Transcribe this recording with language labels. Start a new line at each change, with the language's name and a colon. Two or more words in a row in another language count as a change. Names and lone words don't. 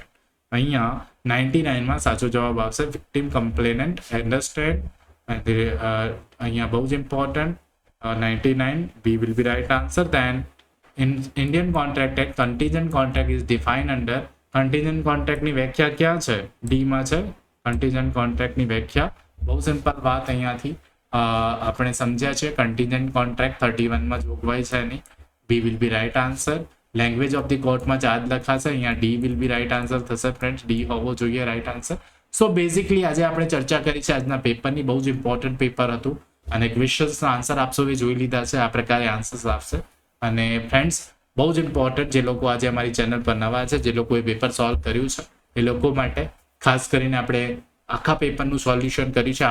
Gujarati: અહીંયા 99 માં સાચો જવાબ આવશે
English: victim complainant understand.
Gujarati: અહીંયા બહુ જ ઇમ્પોર્ટન્ટ 99.
English: B will be right answer. Then in Indian Contract Act, contingent contract is defined under. contingent contract
Gujarati: ની વ્યાખ્યા ક્યાં છે? D માં છે.
English: contingent contract
Gujarati: ની વ્યાખ્યા બહુ સિમ્પલ વાત અહીંયાથી આપણે સમજ્યા છે.
English: contingent contract
Gujarati: 31 માં જોગવાઈ છે એની.
English: B will be right answer.
Gujarati: લેંગ્વેજ ઓફ ધી કોર્ટમાં ચાર્જ લખાશે. અહીંયા
English: D will be right answer
Gujarati: થશે ફ્રેન્ડ્સ. D હોવો જોઈએ
English: right answer.
Gujarati: સો બેઝિકલી આજે આપણે ચર્ચા કરી છે આજના પેપરની. બહુ જ ઇમ્પોર્ટન્ટ પેપર હતું અને ક્વેશ્ચન્સના આન્સર આપ સૌએ જોઈ લીધા છે. આ પ્રકારે આન્સર્સ આવશે. અને ફ્રેન્ડ્સ બહુ જ ઇમ્પોર્ટન્ટ જે લોકો આજે અમારી ચેનલ પર નવા છે, જે લોકોએ પેપર સોલ્વ કર્યું છે, એ લોકો માટે ખાસ કરીને આપણે આખા પેપરનું સોલ્યુશન કર્યું છે.